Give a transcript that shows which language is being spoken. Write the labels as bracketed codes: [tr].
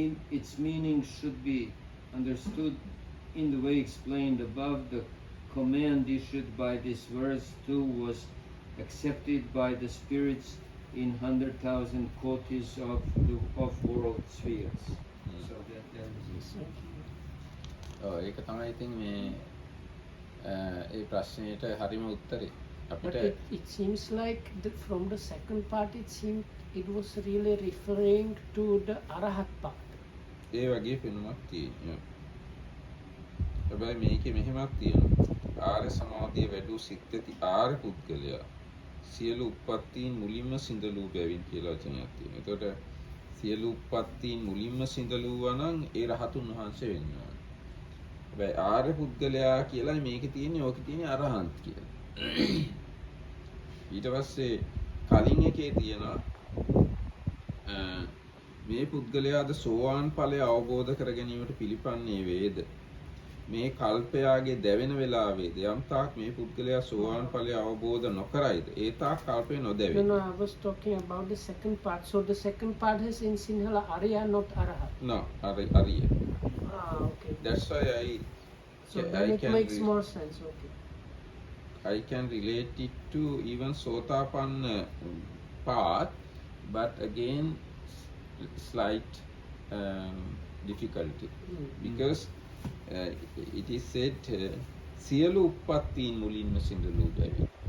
[en] Its meaning should be understood in the way explained above. The command issued by this verse too was accepted by the spirits in 100,000 kotis of world spheres. So that is [si] ඒක තමයි ඉතින් මේ ඒ ප්‍රශ්නයට හරිම උත්තරේ. [en] But [si] අපිට [en] it seems like from the second part, it was really referring to the Arahat part. [si] ඒ වගේ පෙනුමක් තියෙනවා. හැබැයි මේකේ මෙහෙමක් තියෙනවා. ආර්ය සමාධිය වැඩි සිත්ති ආර්ය පුද්ගලයා සියලු උප්පත්තීන් මුලින්ම සිඳලූ බැවින් කියලා වචනයක් තියෙනවා. ඒකට සියලු උප්පත්තීන් මුලින්ම සිඳලුවා නම් ඒ රහතුන් වහන්සේ වෙන්න ඕනේ. හැබැයි ආර්ය පුද්ගලයා කියලායි මේකේ තියෙන්නේ, ඕකේ තියෙන්නේ අරහන්ත් කියලා. ඊට පස්සේ කලින් එකේ තියෙනවා මේ පුද්ගලයාද සෝවාන් ඵලය අවබෝධ කර ගැනීමට පිළිපන්නේ වේද? මේ කල්පයාගේ දැවෙන වෙලාවේද යම් තාක් මේ පුද්ගලයා සෝවාන් ඵලය අවබෝධ නොකරයිද ඒ තාක් කල්පේ නොදැවේ. [en] No, I was talking about the second part. So the second part is in Sinhala Arya, not Arahat. No, Arya. Okay. That's why So then it makes more sense. Okay. I can relate it to even Sotapanna path, but again slight difficulty because it is said [si] සියලු උප්පත්තීන් මුලින්ම සිඳලූ බැවින්.